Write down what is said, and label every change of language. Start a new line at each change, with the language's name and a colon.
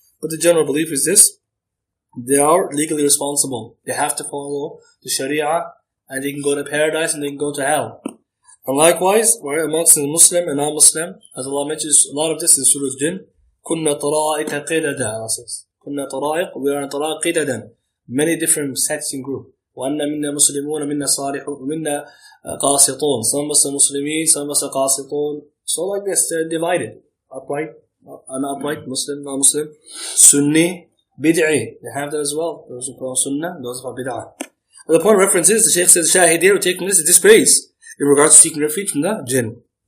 English: But the general belief is this: they are legally responsible. They have to follow the Sharia, and they can go to paradise and they can go to hell. And likewise, right, amongst the Muslim and non-Muslim, as Allah mentions a lot of this in Surah Jinn,
Arabic: كُنَّا طَرَائِقَ قِدَدًا,
English: Allah says.
Arabic: كُنَّا طَرَائِقَ,
English: we are in
Arabic: طَرَائِقَ قِدَدًا.
English: Many different sects and groups.
Arabic: وَأَنَّ مِنَّا مُسْلِمُونَ مِنَّا صَالِحُونَ وَمِنَّا قَاسِطُونَ.
English: Some of us are Muslimin, some of us are قاسطون. So like this, they're divided. Upright, upright, Muslim, non-Muslim. Sunni, bid'i. They have that as well. Those who call Sunnah, those who call bid'ah. The point of reference is, the Shaykh said, the Shahid here, taking this is dispraise in regards to seeking refuge from the jinn.